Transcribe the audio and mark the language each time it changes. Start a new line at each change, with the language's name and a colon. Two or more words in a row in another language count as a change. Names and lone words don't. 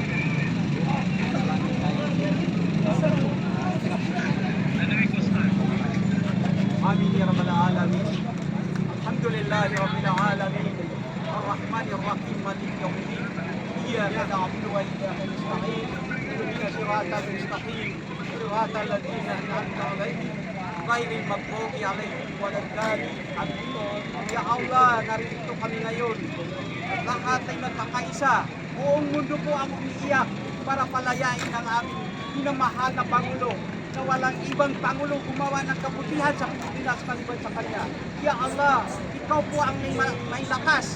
Arabic: آمين يا رب العالمين. الحمد لله رب العالمين الرحمن الرحيم مالك يوم الدين. إياك نعبد وإياك نستعين اهدنا الصراط المستقيم. صراط الذين أنعمت عليهم غير المغضوب عليهم ولا الضالين. آمين يا الله,
Filipino: narito kami ngayon. Lahat ay magkakaisa. Buong mundo po ang umiiyak para palayain ang aming minamahal na Pangulo na walang ibang Pangulo gumawa ng kabutihan sa Pilipinas maliban sa kanya.
Arabic: يا الله,
Filipino: ikaw po ang may lakas.